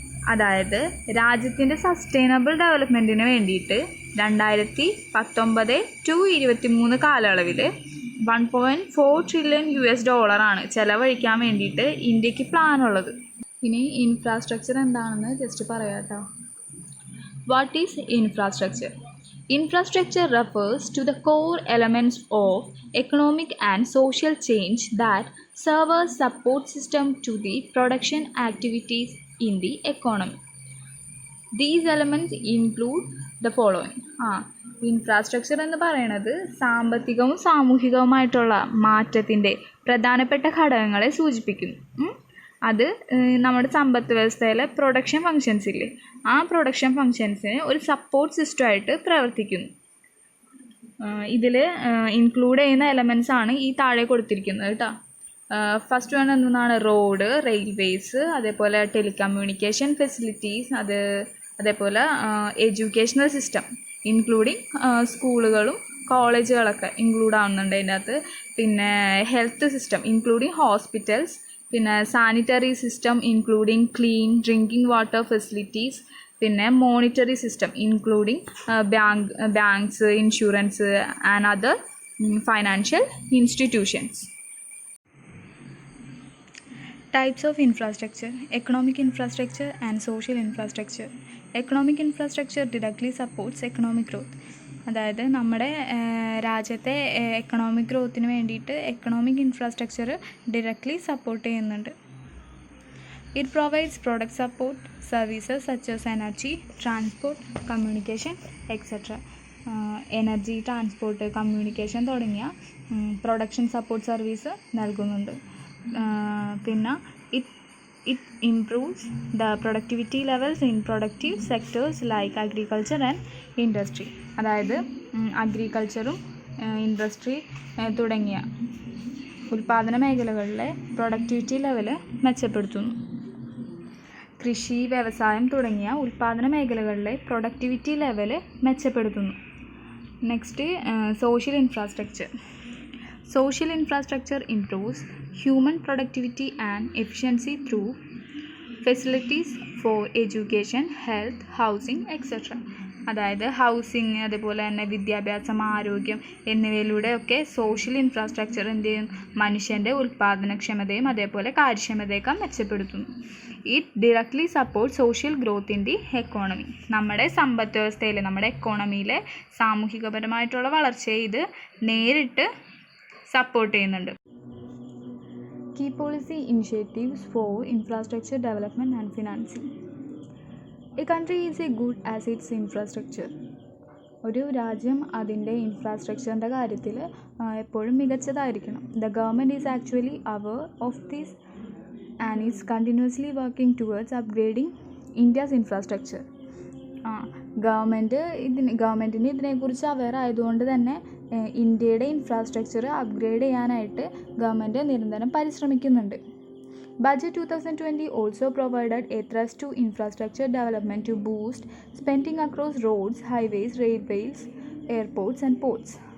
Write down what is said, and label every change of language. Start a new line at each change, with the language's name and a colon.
Malayalam: അതായത് രാജ്യത്തിൻ്റെ സസ്റ്റൈനബിൾ ഡെവലപ്മെൻറ്റിന് വേണ്ടിയിട്ട് 2019-23 കാലയളവിൽ $1.4 trillion ചിലവഴിക്കാൻ വേണ്ടിയിട്ട് ഇന്ത്യക്ക് പ്ലാനുള്ളത്. ഇനി ഇൻഫ്രാസ്ട്രക്ചർ എന്താണെന്ന് ജസ്റ്റ് പറയാം കേട്ടോ.
English: What is infrastructure? Infrastructure refers to the core elements of economic and social change that serve as support system to the production activities in the economy. These elements include the following.
Malayalam: Infrastructure എന്ന് പറയുന്നത് സാമ്പത്തികവും സാമൂഹികവുമായിട്ടുള്ള മാറ്റത്തിൻ്റെ പ്രധാനപ്പെട്ട ഘടകങ്ങളെ സൂചിപ്പിക്കുന്നു. അത് നമ്മുടെ സമ്പദ് വ്യവസ്ഥയിലെ പ്രൊഡക്ഷൻ ഫങ്ഷൻസ് ഇല്ലേ, ആ പ്രൊഡക്ഷൻ ഫങ്ഷൻസിന് ഒരു സപ്പോർട്ട് സിസ്റ്റമായിട്ട് പ്രവർത്തിക്കുന്നു. ഇതിൽ ഇൻക്ലൂഡ് ചെയ്യുന്ന എലമെൻറ്റ്സ് ആണ് ഈ താഴെ കൊടുത്തിരിക്കുന്നത് കേട്ടോ. ഫസ്റ്റ് വൺ എന്താണ്? റോഡ്, റെയിൽവേസ്, അതേപോലെ ടെലികമ്മ്യൂണിക്കേഷൻ ഫെസിലിറ്റീസ്, അതേപോലെ എഡ്യൂക്കേഷണൽ സിസ്റ്റം ഇൻക്ലൂഡിങ് സ്കൂളുകളും കോളേജുകളൊക്കെ ഇൻക്ലൂഡ് ആവുന്നുണ്ട് അതിൻ്റെ അകത്ത്. പിന്നെ ഹെൽത്ത് സിസ്റ്റം ഇൻക്ലൂഡിങ് ഹോസ്പിറ്റൽസ്, പിന്നെ sanitary system including clean drinking water facilities, പിന്നെ monetary system including banks, insurance and other financial institutions.
English: Types of infrastructure: economic infrastructure and social infrastructure. Economic infrastructure directly supports economic growth.
Malayalam: അതായത് നമ്മുടെ രാജ്യത്തെ economic ഗ്രോത്തിന് വേണ്ടിയിട്ട് economic infrastructure directly support ചെയ്യുന്നുണ്ട്.
English: It provides product support services such as energy, transport, communication etcetera.
Malayalam: Energy, transport, communication തുടങ്ങിയ production support service നൽകുന്നുണ്ട്.
English: പിന്നെ it improves the productivity levels in productive sectors like agriculture and industry.
Malayalam: അതായത് അഗ്രികൾച്ചറും industry തുടങ്ങിയ ഉൽപ്പാദന മേഖലകളിലെ productivity level മെച്ചപ്പെടുത്തുന്നു. കൃഷി, വ്യവസായം തുടങ്ങിയ ഉൽപ്പാദന മേഖലകളിലെ പ്രൊഡക്ടിവിറ്റി ലെവല് മെച്ചപ്പെടുത്തുന്നു.
English: Next social infrastructure. Social infrastructure improves human productivity and efficiency through facilities for education, health, housing, etc.
Malayalam: അതായത് ഹൗസിങ്, അതുപോലെ തന്നെ വിദ്യാഭ്യാസം, ആരോഗ്യം എന്നിവയിലൂടെയൊക്കെ സോഷ്യൽ ഇൻഫ്രാസ്ട്രക്ചർ എന്ത് ചെയ്യും? മനുഷ്യൻ്റെ ഉൽപ്പാദനക്ഷമതയും അതേപോലെ കാര്യക്ഷമതയൊക്കെ മെച്ചപ്പെടുത്തുന്നു.
English: It directly support social growth in the economy.
Malayalam: നമ്മുടെ സമ്പദ് വ്യവസ്ഥയിൽ, നമ്മുടെ എക്കോണമിയിലെ സാമൂഹികപരമായിട്ടുള്ള വളർച്ചയെ ഇത് നേരിട്ട് സപ്പോർട്ട് ചെയ്യുന്നുണ്ട്.
English: Key policy initiatives for infrastructure development and financing. A country is a good as its infrastructure.
Malayalam: ഒരു രാജ്യം അതിൻ്റെ ഇൻഫ്രാസ്ട്രക്ചറിൻ്റെ കാര്യത്തിൽ എപ്പോഴും മികച്ചതായിരിക്കണം.
English: The government is actually aware of this and is continuously working towards upgrading India's infrastructure.
Malayalam: ഗവൺമെൻറ്റിന് ഇതിനെക്കുറിച്ച് aware ആയതുകൊണ്ട് തന്നെ ഇന്ത്യയുടെ ഇൻഫ്രാസ്ട്രക്ചർ അപ്ഗ്രേഡ് ചെയ്യാനായിട്ട് ഗവൺമെൻറ് നിരന്തരം പരിശ്രമിക്കുന്നുണ്ട്.
English: Budget 2020 also provided a thrust to infrastructure development to boost spending across roads, highways, railways, airports and ports.